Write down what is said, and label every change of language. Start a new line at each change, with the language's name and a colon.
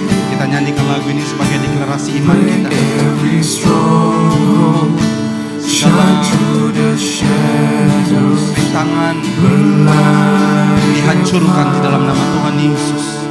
Indonesian: Kita nyanyikan lagu ini sebagai deklarasi iman kita.
English: Every stronghold shine through the shadows.
Indonesian: Rintangan dihancurkan di dalam nama Tuhan Yesus.